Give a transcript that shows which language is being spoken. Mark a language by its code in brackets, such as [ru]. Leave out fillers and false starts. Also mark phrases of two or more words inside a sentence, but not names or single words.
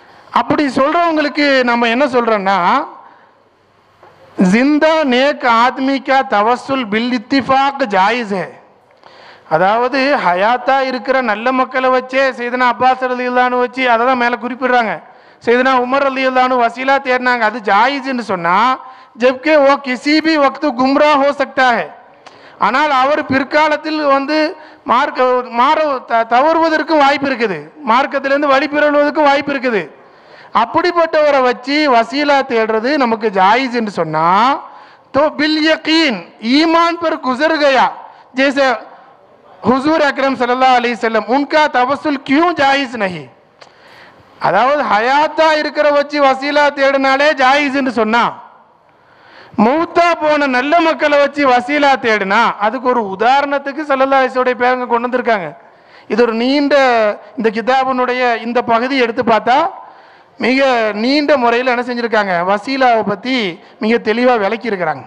[ta] அப்படி சொல்றவங்களுக்கு நம்ம என்ன சொல்றோம்னா, [ur] زندہ نیک آدمی کا توسل بل اتفاق جائز ہے. [ta] அதாவது ஹயாத்தா இருக்கிற நல்ல மக்களை வச்சே சையதுனா அப்பாஸ் [ar] رضي الله عنه [ta] வச்சு அதை தான் மேலே குறிப்பிடுறாங்க. சையதுனா உமர் [ar] رضي الله عنه [ta] வசீலா தேடினாங்க, அது ஜாயிஸ்ன்னு சொன்னா, [ur] جبکہ وہ کسی بھی وقت گمراہ ہو سکتا ہے. [ta] ஆனால் அவர் பிற்காலத்தில் வந்து தவறுவதற்கும் வாய்ப்பு இருக்குது, மார்க்கத்திலிருந்து வழி பெறுவதற்கும் வாய்ப்பு இருக்குது. அப்படிப்பட்டவரை வச்சு வசீலா தேடுறது நமக்கு ஜாயிஸ் என்று சொன்னா, [ur] تو بل یقین ایمان پر گزر گیا جیسے حضور اکرم [ar] صلى الله عليه وسلم, [ur] انکا توسل کیوں جائز نہیں. [ta] அதாவது ஹயாத்தா இருக்கிற வச்சு வசீலா தேடினாலே ஜாயிஸ் என்று சொன்னா, மௌத்தா போன நல்ல மக்களை வச்சு வசீலா தேடினா அதுக்கு ஒரு உதாரணத்துக்கு [ar] صلى الله عليه وسلم [ta] பேருங்க கொண்டு வந்திருக்காங்க. இது ஒரு நீண்ட இந்த கிதாபினுடைய இந்த பகுதி எடுத்து பார்த்தா மிக நீண்ட முறையில் என்ன செஞ்சிருக்காங்க, வசீலாவை பற்றி மிக தெளிவாக விளக்கி இருக்கிறாங்க.